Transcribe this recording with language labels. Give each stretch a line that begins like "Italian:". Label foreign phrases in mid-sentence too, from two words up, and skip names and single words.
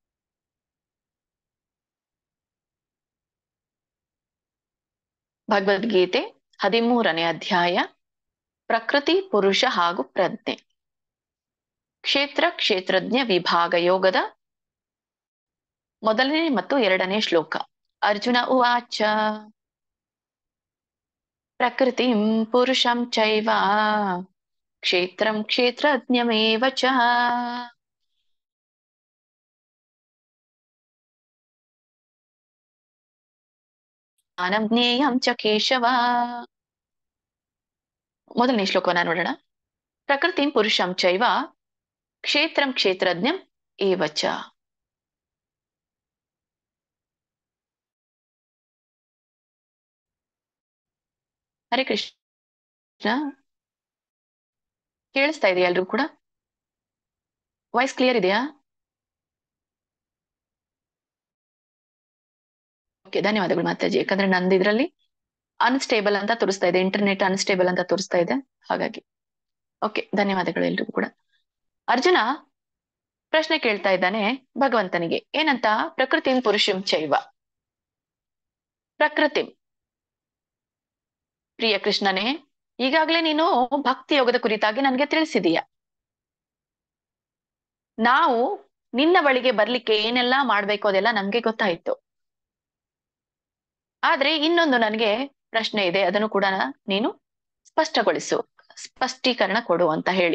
Kannada: ಭಗವದ್ಗೀತೆ 13ನೇ ಅಧ್ಯಾಯ, ಪ್ರಕೃತಿ, ಪುರುಷ ಹಾಗೂ ಪ್ರಜ್ಞೆ, ಕ್ಷೇತ್ರಜ್ಞ ವಿಭಾಗ ಯೋಗದ 1ನೇ ಮತ್ತು 2ನೇ ಶ್ಲೋಕ.
Sanskrit: ಅರ್ಜುನ ಉವಾಚ ಪ್ರಕೃತಿಂ ಪುರುಷಂ ಚೈವ ಕ್ಷೇತ್ರಜ್ಞಮೇವ ಚ ಜ್ಞಾನಂ ಜ್ಞೇಯಂ ಚ ಕೇಶವ.
Kannada: 1ನೇ ಶ್ಲೋಕವನ್ನ ನೋಡೋಣ.
Sanskrit: ಪ್ರಕೃತಿಂ ಪುರುಷಂ ಚೈವ ಕ್ಷೇತ್ರಜ್ಞಂ ಏವ ಚ. ಹರೇ ಕೃಷ್ಣ.
Kannada: ಕೇಳಿಸ್ತಾ ಇದೆಯಾ ಎಲ್ರೂ ಕೂಡ?
English: voice clear
Kannada: ಇದೆಯಾ? ಓಕೆ, ಧನ್ಯವಾದಗಳು ಮಾತಾಜಿ. ಯಾಕಂದ್ರೆ ನಂದು ಇದರಲ್ಲಿ ಅನ್ಸ್ಟೇಬಲ್ ಅಂತ ತೋರಿಸ್ತಾ ಇದೆ,
English: internet unstable
Kannada: ಅಂತ ತೋರಿಸ್ತಾ ಇದೆ, ಹಾಗಾಗಿ. ಓಕೆ, ಧನ್ಯವಾದಗಳು ಎಲ್ರಿಗೂ ಕೂಡ. ಅರ್ಜುನ ಪ್ರಶ್ನೆ ಕೇಳ್ತಾ ಇದ್ದಾನೆ ಭಗವಂತನಿಗೆ, ಏನಂತ?
Sanskrit: ಪ್ರಕೃತಿಂ ಪುರುಷಂ ಚೈವ.
Kannada: ಪ್ರಕೃತಿ, ಪ್ರಿಯ ಕೃಷ್ಣನೇ, ಈಗಾಗಲೇ ನೀನು ಭಕ್ತಿ ಯೋಗದ ಕುರಿತಾಗಿ ನನಗೆ ತಿಳಿಸಿದೀಯ. ನಾವು ನಿನ್ನ ಬಳಿಗೆ ಬರ್ಲಿಕ್ಕೆ ಏನೆಲ್ಲಾ ಮಾಡ್ಬೇಕು ಅದೆಲ್ಲ ನಮ್ಗೆ ಗೊತ್ತಾಯ್ತು. ಆದ್ರೆ ಇನ್ನೊಂದು ನನಗೆ ಪ್ರಶ್ನೆ ಇದೆ, ಅದನ್ನು ಕೂಡ ನೀನು ಸ್ಪಷ್ಟಗೊಳಿಸು, ಸ್ಪಷ್ಟೀಕರಣ ಕೊಡು ಅಂತ ಹೇಳಿ.